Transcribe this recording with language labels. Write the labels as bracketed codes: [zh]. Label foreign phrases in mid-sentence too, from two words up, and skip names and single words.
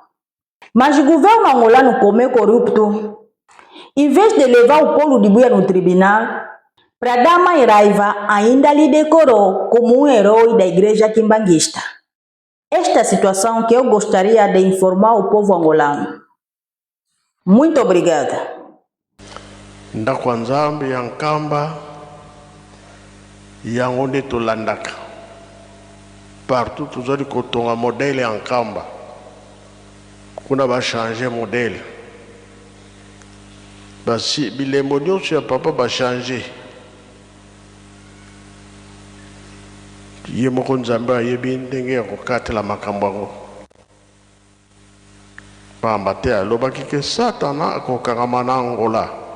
[pt] Mas o governo angolano, como é corrupto, em vez de levar o Paulo de Buia no tribunal, para dar mais raiva, ainda lhe decorou como um herói da igreja quimbanguista. Esta situação que eu gostaria de informar o povo angolano. Muito obrigada. [ln] Ndakwanzambi ya Nkamba yango nde tolandaka partout tozali kotonga modele ya Nkamba kuna bachange modele basi bilembo nyonso ya papa bachange ye moko Nzambe ayebi ndenge ya kokatela makambo yango pamba te alobaki ke Satana akokangama na Angola.